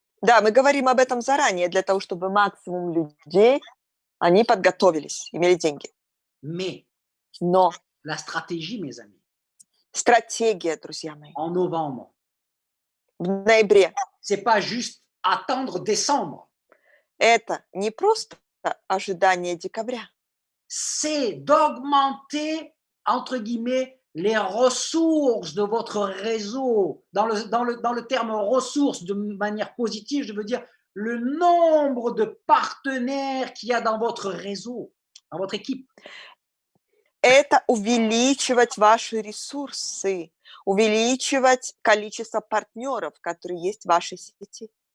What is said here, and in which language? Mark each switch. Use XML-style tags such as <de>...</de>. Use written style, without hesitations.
<ru>Да, мы говорим об этом заранее, для того, чтобы максимум людей, они подготовились, имели деньги.</ru> <fr>Mais</fr> <ru>Но</ru> <fr>la stratégie, mes amis,</fr> <ru>Стратегия, друзья мои,</ru> <fr>en novembre.</fr> <ru>в ноябре.</ru> <fr>C'est pas juste attendre décembre.</fr> <ru>Это не просто ожидание декабря.</ru> <fr>C'est d'augmenter, entre guillemets, les ressources de votre réseau. Dans le terme ressources, de manière positive, je veux dire le nombre de partenaires qu'il y a dans votre réseau, dans votre équipe.</fr> <ru>Это увеличивать ваши ресурсы, увеличивать количество партнеров, которые есть в вашей сети.</ru>